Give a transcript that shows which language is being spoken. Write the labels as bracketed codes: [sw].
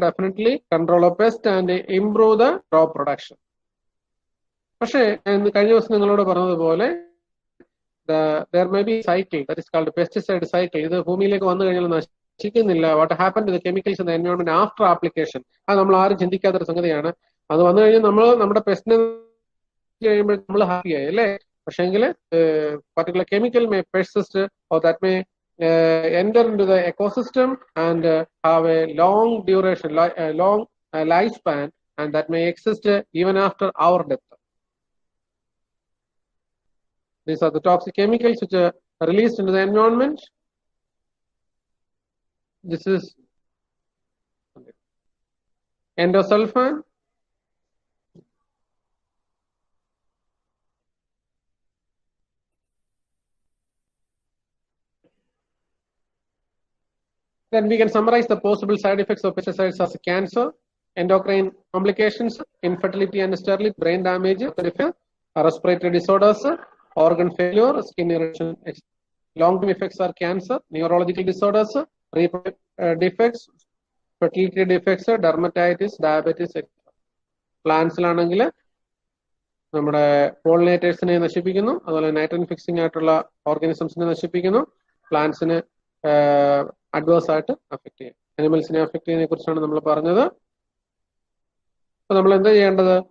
[en] Definitely control of pest and improve the crop production. [ml] പക്ഷേ കഴിഞ്ഞ ദിവസം നിങ്ങളോട് പറഞ്ഞതുപോലെ [en] there may be cycle that is called pesticide cycle. [ml] ഇത് ഭൂമിയിലേക്ക് വന്നു കഴിഞ്ഞാൽ നശിക്കുന്നില്ല. [en] what happen to the chemicals in the environment after application, [ml] അത് നമ്മൾ ആരും ചിന്തിക്കാത്തൊരു സംഗതിയാണ്. അത് വന്നു കഴിഞ്ഞാൽ നമ്മൾ നമ്മുടെ പെസ്റ്റിനെ കഴിയുമ്പോൾ നമ്മൾ ഹാപ്പിയായി അല്ലേ. [en] പക്ഷെങ്കിൽ particular chemical may persist or that may enter into the ecosystem and have a long duration, long lifespan, and that may exist even after our death. These are the toxic chemicals which are released into the environment. This is endosulfan, then we can summarize the possible side effects of pesticides as cancer, endocrine complications, infertility and sterility, brain damage, respiratory disorders, organ failure, skin irritation. Long-term effects are cancer, neurological disorders, reproductive defects, fertility defects, dermatitis, diabetes, etc. [ml] പ്ലാന്റ്സിലാണെങ്കിൽ നമ്മുടെ പോളിനേറ്റേഴ്സിനെ നശിപ്പിക്കുന്നു, അതുപോലെ nitrogen fixing ആയിട്ടുള്ള ഓർഗാനിസംസിനെ നശിപ്പിക്കുന്നു, പ്ലാന്റ്സിന് adverse ആയിട്ട് affect ചെയ്യും. അനിമൽസിനെ affect ചെയ്യുന്നതിനെ കുറിച്ചാണ് നമ്മൾ പറഞ്ഞത്. അപ്പൊ നമ്മൾ എന്താ ചെയ്യേണ്ടത്?